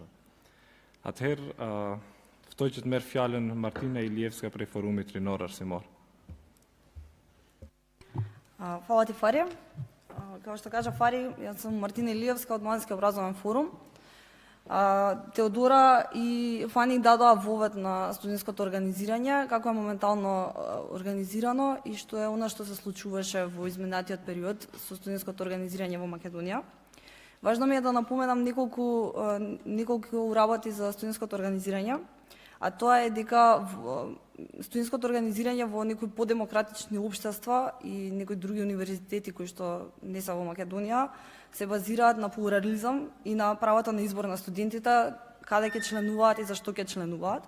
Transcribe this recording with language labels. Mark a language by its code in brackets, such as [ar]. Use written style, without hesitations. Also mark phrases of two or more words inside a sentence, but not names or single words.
[sq] Atëherë, ftoj që të merr fjalën Martina Ilievska prej Forumit Rinor Arsimor. [sr] Hvala ti, Fari. Kao što kaže Fari, ja sam Martina Ilievska od Mladenski образовен форум. [mk] Теодора и Фани дадоа вовед на студентското организирање, како е моментално организирано и што е она што се случуваше во изминатиот период со студентското организирање во Македонија. Важно ми е да напоменам неколку работи за студентското организирање, а тоа е дека студентското организирање во некои подемократични општества и некои други универзитети кои што не се во Македонија се базираат на плурализам и на правото на избор на студентите, каде ќе членуваат и зашто ќе членуваат.